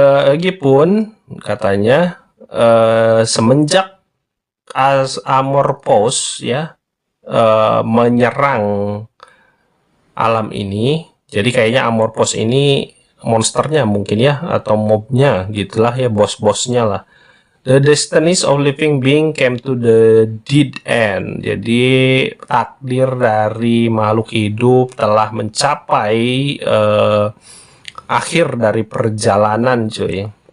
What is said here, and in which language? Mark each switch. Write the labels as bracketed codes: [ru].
[id] Lagipun katanya semenjak Amorphos ya menyerang alam ini, jadi kayaknya Amorphos ini monsternya mungkin ya, atau mobnya gitulah ya, bos-bosnya lah. [en] The destinies of living being came to the dead end. [id] Jadi takdir dari makhluk hidup telah mencapai akhir dari perjalanan cuy.